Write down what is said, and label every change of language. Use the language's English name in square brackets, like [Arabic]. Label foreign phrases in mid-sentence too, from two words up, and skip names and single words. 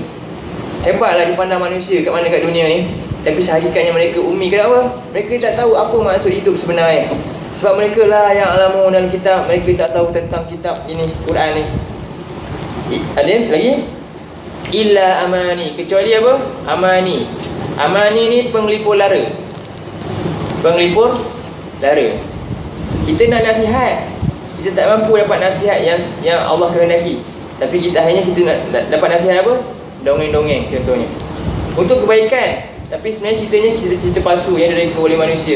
[Malay] Hebatlah dipandang manusia kat mana kat dunia ni. Tapi sehakikatnya mereka ummi. Kenapa? Mereka tak tahu apa maksud hidup sebenarnya. Sebab mereka [Arabic] لا يعلمون الكتاب. [Malay] Mereka tak tahu tentang kitab ini, Quran ni. Ada lagi? [Arabic] إلا أماني. [Malay] Kecuali apa? Amani. Amani ni penglipur lara. Penglipur lara. Kita nak nasihat, kita tak mampu dapat nasihat yang Allah kehendaki. Tapi kita nak dapat nasihat apa? Dongeng-dongeng contohnya. Untuk kebaikan. Tapi sebenarnya ceritanya cerita palsu yang direka oleh manusia.